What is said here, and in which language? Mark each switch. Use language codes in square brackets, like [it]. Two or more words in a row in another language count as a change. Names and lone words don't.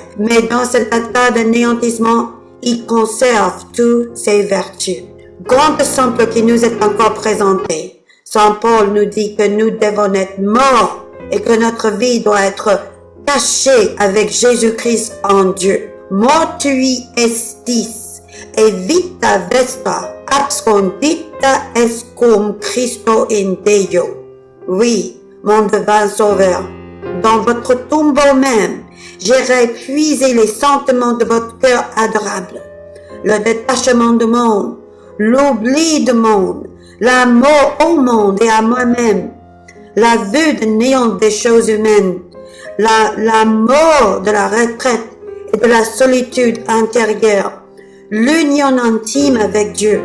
[fr] Mais dans cet état d'anéantissement, il conserve toutes ses vertus. Grand exemple qui nous est encore présenté. Saint Paul nous dit que nous devons être morts et que notre vie doit être cachée avec Jésus-Christ en Dieu. [la] Mortui estis, et vita vespa, abscondita est cum Christo in Deo. [fr] Oui, mon divin Sauveur, dans votre tombeau même, j'irai puiser les sentiments de votre cœur adorable, le détachement du monde, l'oubli du monde, la mort au monde et à moi-même, la vue de néant des choses humaines, la mort de la retraite et de la solitude intérieure, l'union intime avec Dieu.